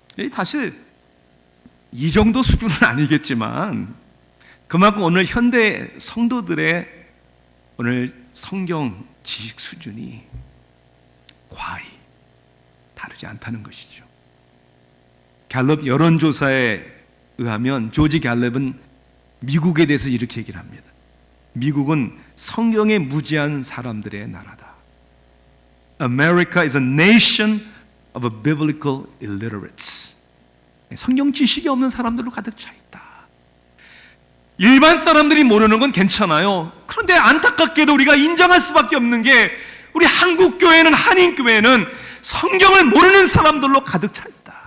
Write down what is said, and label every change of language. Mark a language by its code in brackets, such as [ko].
[ko] 사실 이 정도 수준은 아니겠지만 그만큼 오늘 현대 성도들의 오늘 성경 지식 수준이 과히 다르지 않다는 것이죠. 갤럽 여론조사에 의하면 조지 갤럽은 미국에 대해서 이렇게 얘기를 합니다. 미국은 성경에 무지한 사람들의 나라다. [en] America is a nation of biblical illiterates. [ko] 성경 지식이 없는 사람들로 가득 차 있다. 일반 사람들이 모르는 건 괜찮아요. 그런데 안타깝게도 우리가 인정할 수밖에 없는 게 우리 한국 교회는, 한인 교회는 성경을 모르는 사람들로 가득 차 있다.